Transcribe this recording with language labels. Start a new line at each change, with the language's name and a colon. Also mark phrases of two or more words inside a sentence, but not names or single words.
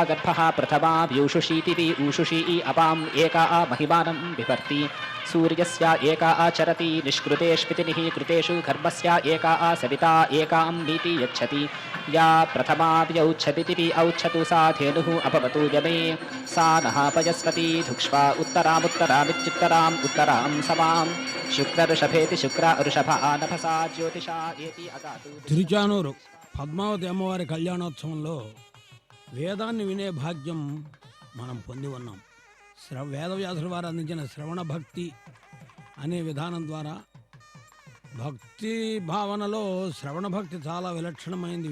Sanskrit: गर्भः प्रथमा व्यूषुषीतिवि ऊषुषी अपाम् एका महिमानं बिभर्ति सूर्यस्य एका चरति निष्कृतेष्पितिनिः कृतेषु गर्भस्य एका सविता एकां नीति यच्छति या प्रथमा व्यौच्छतितिवि औच्छतु सा धेनुः अपवतु यमे सा नः पयस्वती धुक्ष्वा उत्तरामुत्तरामित्युत्तराम् उत्तरां समां शुक्रऋषभेति शुक्र ऋषभ नभसा ज्योतिषा एति अगातु
Telugu: తిరుచానూరు పద్మావతి అమ్మవారి కళ్యాణోత్సవంలో వేదాన్ని వినే భాగ్యం మనం పొంది ఉన్నాం. వేదవ్యాసుల వారు అందించిన శ్రవణ భక్తి అనే విధానం ద్వారా భక్తి భావనలో శ్రవణ భక్తి చాలా విలక్షణమైంది.